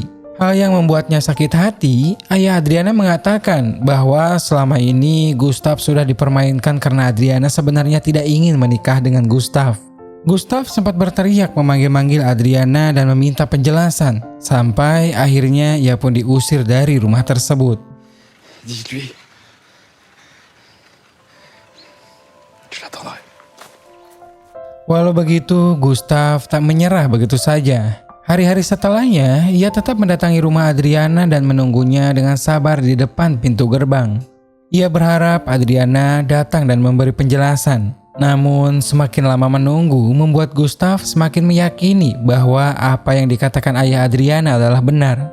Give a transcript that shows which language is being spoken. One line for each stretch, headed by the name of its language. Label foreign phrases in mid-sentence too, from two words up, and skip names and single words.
Indonesian: Hal yang membuatnya sakit hati, ayah Adriana mengatakan bahwa selama ini Gustave sudah dipermainkan karena Adriana sebenarnya tidak ingin menikah dengan Gustave. Gustave sempat berteriak memanggil-manggil Adriana dan meminta penjelasan, sampai akhirnya ia pun diusir dari rumah tersebut.
French: Dites-lui. Je l'attendrai.
Indonesian: Walau begitu, Gustave tak menyerah begitu saja. Hari-hari setelahnya, ia tetap mendatangi rumah Adriana dan menunggunya dengan sabar di depan pintu gerbang. Ia berharap Adriana datang dan memberi penjelasan. Namun, semakin lama menunggu membuat Gustave semakin meyakini bahwa apa yang dikatakan ayah Adriana adalah benar.